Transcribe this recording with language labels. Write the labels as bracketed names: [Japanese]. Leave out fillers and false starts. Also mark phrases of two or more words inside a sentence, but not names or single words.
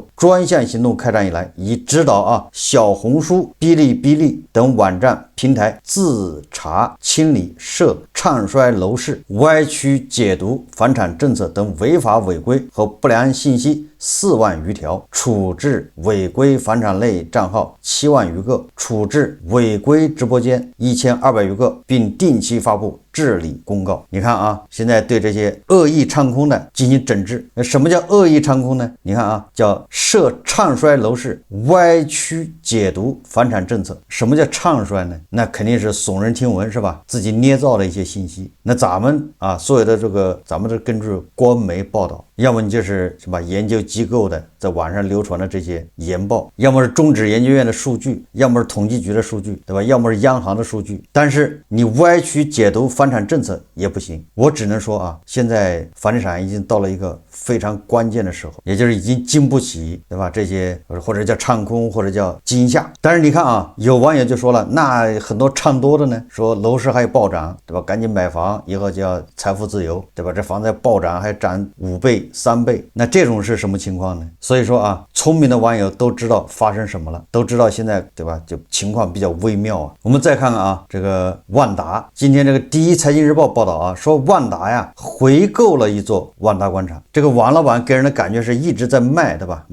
[Chinese] 專項行動開展以來，已指導小紅書、嗶哩嗶哩等網站平台自查清理涉唱衰樓市、歪曲解讀房產政策等違法違規和不良信息4萬餘條，處置違規房產類賬號7萬餘個，處置違規直播間1200餘個，並定期發布治理公告。你看啊，現在對這些惡意唱空的進行整治。什麼叫惡意唱空呢？你看啊，叫涉唱衰樓市、歪曲解讀房產政策。什麼叫唱衰呢？那肯定是耸人听聞，是吧？自己捏造的一些信息。那咱們啊，所有的这个咱们是根据官媒報道，要麼你就是什麼研究機構的在網上流傳的這些研報，要麼是中指研究院的數據，要麼是統計局的數據，對吧？要麼是央行的數據。但是你歪曲解讀房產政策也不行。我只能說啊，现在房地產已經到了一個非常關鍵的時候，也就是已經經不起，對吧？這些或者叫唱空，或者叫驚嚇。但是你看啊，有網友就說了，那很多唱多的呢，說樓市還有暴漲，對吧？趕緊買房，以後就要財富自由，對吧？這房子要暴漲，還漲5倍、3倍，那這種是什麼情況呢？所以說啊，聰明的網友都知道發生什麼了，都知道現在，對吧？就情況比較微妙啊。我們再看看啊，這個萬達，今天這個第一財經日報報道啊，說萬達呀回購了一座萬達廣場，這個王老板給人的感覺是一直在賣，對吧？